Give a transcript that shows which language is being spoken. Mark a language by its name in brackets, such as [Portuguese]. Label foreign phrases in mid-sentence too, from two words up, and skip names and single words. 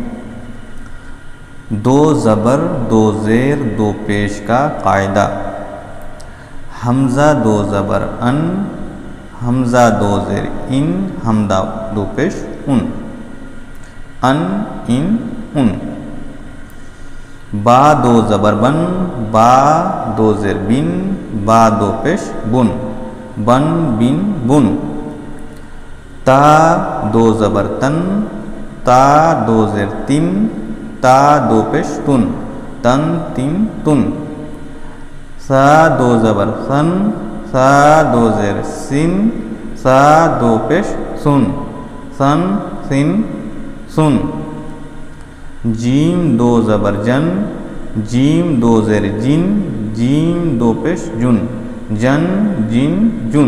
[Urdu] دو زبر دو زیر دو پیش کا قاعدہ. حمزہ دو زبر ان، حمزہ دو زیر ان، حمزہ دو پیش ان، ان. با دو زبر بن، با دو زیر بن، با دو پیش بن، بن بن. تا دو زبر تن، تا دو زیر تن، تا دو پیش تن، تن تن. سا دو زبر سن، سا دو زیر سن، سا دو پیش سن، سن سن. جیم دو زبر جن، جیم دو زیر جن، جیم دو پیش جن، جن جن.